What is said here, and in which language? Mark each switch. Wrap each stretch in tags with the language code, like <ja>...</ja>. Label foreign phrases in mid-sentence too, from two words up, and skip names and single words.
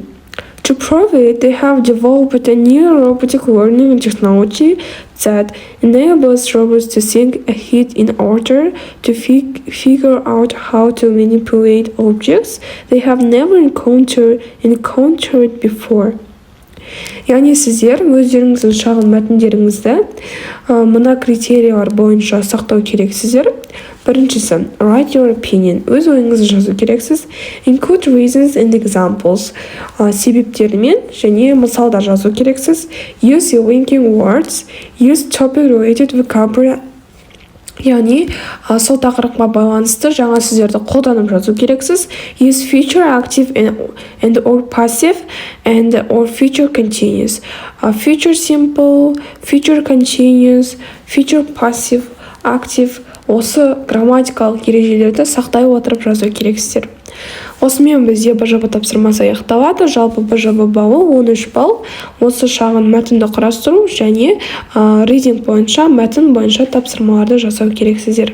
<en>To prove it, they have developed a new robotic learning technology that enables robots to think ahead in order to figure out how to manipulate objects they have never encountered before.</en> <kk>Яғни сіздер өздеріңіздің шағын мәтіндеріңізді мына критериялар бойынша сақтау керексіздер. Біріншісі:</kk> <en>Write your opinion.</en> <kk>Өз ойыңызды жазу керексіз.</kk> <en>Include reasons and examples.</en> <kk>Себептермен және мысалдар жазу керексіз.</kk> <en>Use linking words. Use topic-related vocabulary.</en> <kk>Яғни сол тақырыпқа байланысты жаңа сөздерді қолданып жазу керексіз.</kk> <en>Use future active and or passive and or future continuous. Future simple, future continuous, future passive, active.</en> <kk>Осы грамматикалық ережелерді сақтай отырып жазу керексіздер. Осымен бізде БЖП тапсырмасы аяқталады. Жалпы БЖП балы 13 балл. Осы шағын мәтінді құрастыру және рейтинг бойынша, мәтін бойынша тапсырмаларды жасау керексіздер.</kk>